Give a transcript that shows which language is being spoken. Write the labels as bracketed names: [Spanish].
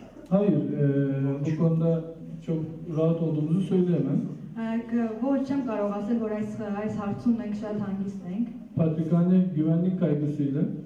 [Turkish] Hayır, bu konuda çok rahat olduğumuzu söyleyemem. [Armenian] Ոչ չեմ կարող ասել, որ այս հարցում մենք շատ հանգիստ ենք [Turkish] Patrikhane güvenlik kaygısıyla